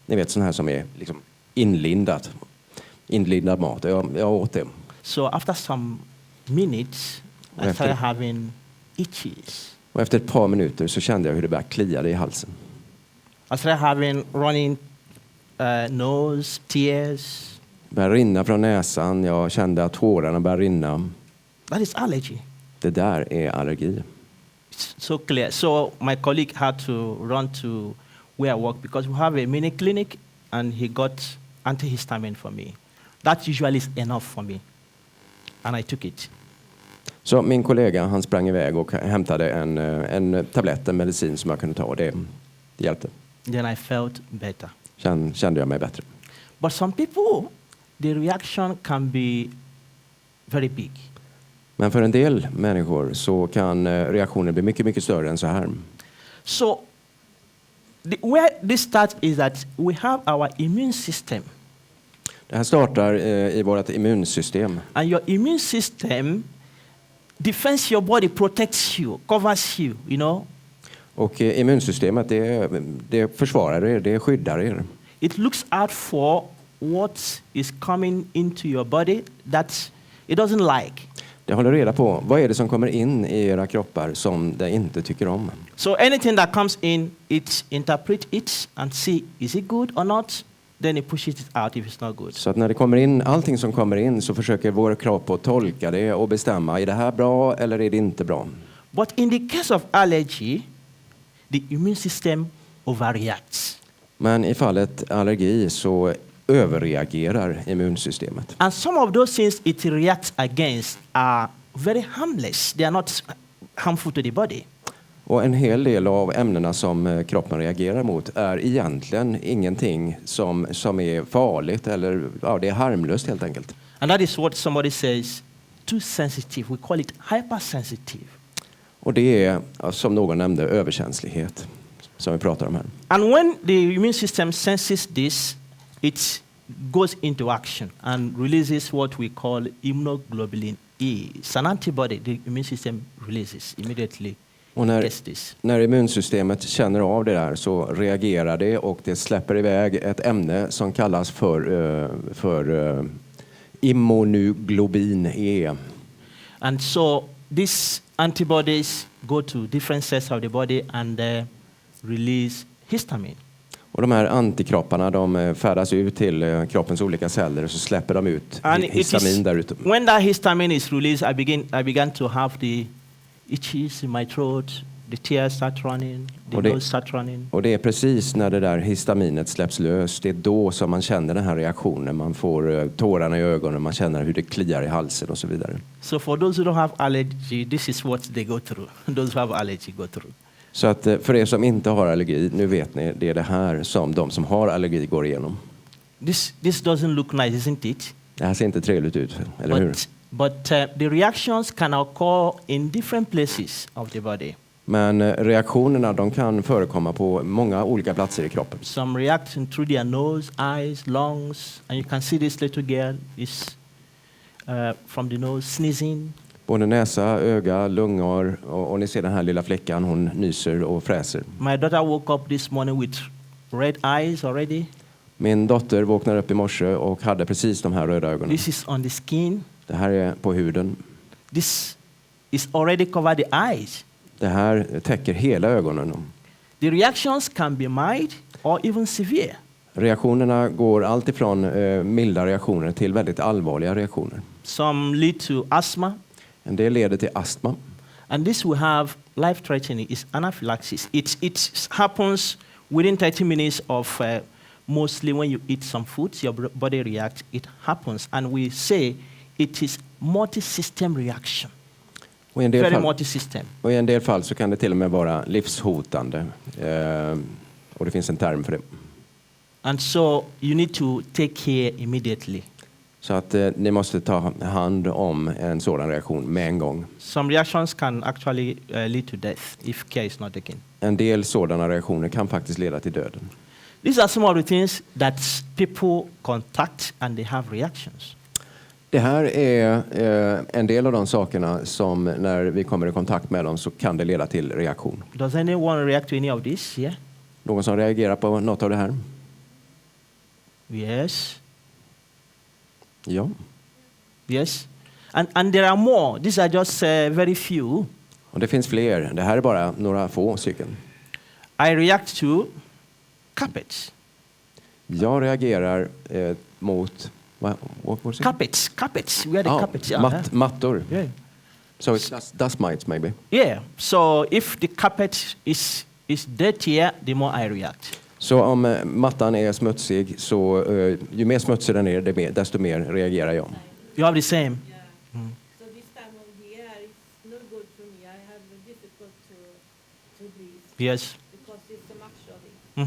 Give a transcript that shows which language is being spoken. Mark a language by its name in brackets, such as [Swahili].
[Swedish] Ni vet, sån här som är liksom inlindad mat. Jag åt det. [English] So after some minutes, I After- started having itches. [Swedish] Och efter ett par minuter så kände jag hur det började klia i halsen. [English] I started having running nose, tears. [Swedish] Det började rinna från näsan. Jag kände att tårarna började rinna. [English] That is allergy. [Swedish] Det där är allergi. [English] It's so clear. So my colleague had to run to where I work because we have a mini clinic, and he got antihistamine for me. That usually is enough for me, and I took it. [Swedish] Så min kollega, han sprang iväg och hämtade en tablett, en medicin som jag kunde ta. Och det hjälpte. [English] Then I felt better. [Swedish] Kände jag mig bättre. [English] But some people, the reaction can be very big. [Swedish] Men för en del människor så kan reaktionen bli mycket, mycket större än så här. [English] So where this starts is that we have our immune system. [Swedish] Det här startar i vårt immunsystem. [English] And your immune system defends your body, protects you, covers you, you know. [Swedish] Och immunsystemet, det försvarar er, det skyddar er. [English] It looks out for what is coming into your body that it doesn't like. [Swedish] Det håller reda på vad är det som kommer in i era kroppar som det inte tycker om. [English] So anything that comes in, it interpret it and see is it good or not. Then it pushes it out if it's not good. [Swedish] Så att när det kommer in, allting som kommer in så försöker vår kropp att tolka det och bestämma, är det här bra eller är det inte bra? [English] But in the case of allergy, the immune system overreacts. [Swedish] Men i fallet allergi så överreagerar immunsystemet. [English] And some of those things it reacts against are very harmless. They are not harmful to the body. [Swedish] Och en hel del av ämnena som kroppen reagerar mot är egentligen ingenting som är farligt eller det är harmlöst helt enkelt. [English] And that is what somebody says, too sensitive. We call it hypersensitive. [Swedish] Och det är, som någon nämnde, överkänslighet som vi pratar om här. [English] And when the immune system senses this, it goes into action and releases what we call immunoglobulin E. It's an antibody the immune system releases immediately. [Swedish] Och när immunsystemet känner av det där så reagerar det och det släpper iväg ett ämne som kallas för immunoglobulin E. [English] And so these antibodies go to different cells of the body and release histamine. [Swedish] Och de här antikropparna de färdas ut till kroppens olika celler och så släpper de ut histamin där ute. [English] When that histamine is released, I began to have the itches in my throat, the tears start running, the nose start running. [Swedish] Och det är precis när det där histaminet släpps lös, det är då som man känner den här reaktionen. Man får tårarna i ögonen, man känner hur det kliar i halsen och så vidare. [English] So for those who don't have allergy, this is what they go through. Those who have allergy go through. [Swedish] Så att för er som inte har allergi, nu vet ni, det är det här som de som har allergi går igenom. [English] This doesn't look nice, isn't it? [Swedish] Det här ser inte trevligt ut, eller hur? [English] But the reactions can occur in different places of the body. [Swedish] Men reaktionerna de kan förekomma på många olika platser i kroppen. [English] Some react through their nose, eyes, lungs, and you can see this little girl is from the nose sneezing. [Swedish] Både näsa, öga, lungor och ni ser den här lilla flickan, hon nyser och fräser. [English] My daughter woke up this morning with red eyes already. [Swedish] Min dotter vaknade upp i morse och hade precis de här röda ögonen. [English] This is on the skin. [Swedish] Det här är på huden. [English] This is already covered the eyes. [Swedish] Det här täcker hela ögonen. [English] The reactions can be mild or even severe. [Swedish] Reaktionerna går allt ifrån milda reaktioner till väldigt allvarliga reaktioner. [English] Some lead to asthma. [Swedish] En del leder till astma. [English] And this will have life-threatening is anaphylaxis. It happens within 30 minutes of mostly when you eat some foods, your body reacts. It happens, and we say it is multi-system reaction. Very multi-system. [Swedish] Och i en del fall så kan det till och med vara livshotande. Och det finns en term för det. [English] And so you need to take care immediately. [Swedish] Så att ni måste ta hand om en sådan reaktion med en gång. [English] Some reactions can actually lead to death if care is not taken. [Swedish] En del sådana reaktioner kan faktiskt leda till döden. [English] These are some of the things that people contact and they have reactions. [Swedish] Det här är en del av de sakerna som när vi kommer i kontakt med dem så kan det leda till reaktion. [English] Does anyone react to any of this? Yeah. [Swedish] Någon som reagerar på något av det här? [English] Yes. [Swedish] Ja. [English] Yes. And there are more. These are just very few. [Swedish] Och det finns fler. Det här är bara några få stycken. [English] I react to carpets. [Swedish] Jag reagerar mot [English] carpets. We are the carpets. Yeah. [Swedish] Mattor. [English] Yeah. So it's dust mites maybe. Yeah. So if the carpet is dirtier, the more I react. [Swedish] Så om mattan är smutsig så ju mer smutsig den är, desto mer reagerar jag. [English] You have the same. Yeah. So this time of year it's not good for me. I have difficult to breathe. Yes. Because it's so much of it.